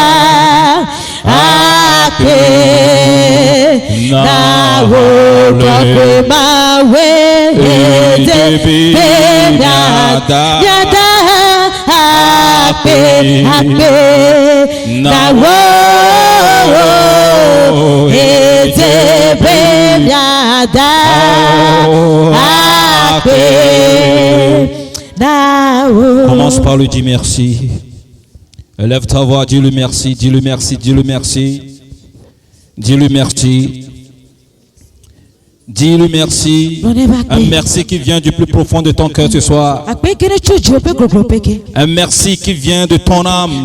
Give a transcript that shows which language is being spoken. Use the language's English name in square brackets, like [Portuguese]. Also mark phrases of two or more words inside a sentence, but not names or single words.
[Ewe] akpe na wo kokwe mawe etebe yada akpe na wo etebe yada akpe na wo. [French] Commence par lui dire merci. Élève ta voix, dis-lui merci, dis-lui merci, dis-lui merci. Dis-lui merci. Dis-lui merci. Un merci qui vient du plus profond de ton cœur ce soir. Un merci qui vient de ton âme.